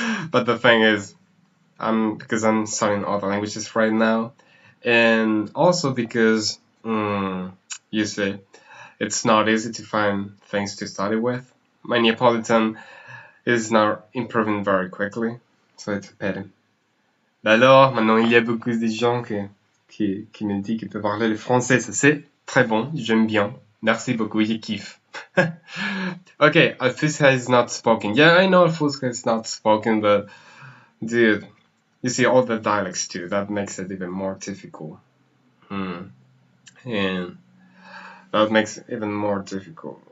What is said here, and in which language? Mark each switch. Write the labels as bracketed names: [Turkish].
[English] But the thing is, because I'm studying other languages right now, and also because you see, it's not easy to find things to study with. My Neapolitan is not improving very quickly, so it's a pity. [French] Alors, maintenant, il y a beaucoup de gens qui me disent qu'ils peuvent parler le français. Ça, c'est très bon. J'aime bien. Merci beaucoup. Je kiffe. [English] Okay, Alfusca is not spoken. Yeah, I know Alfusca is not spoken, but dude, you see all the dialects too. That makes it even more difficult. And that makes it even more difficult.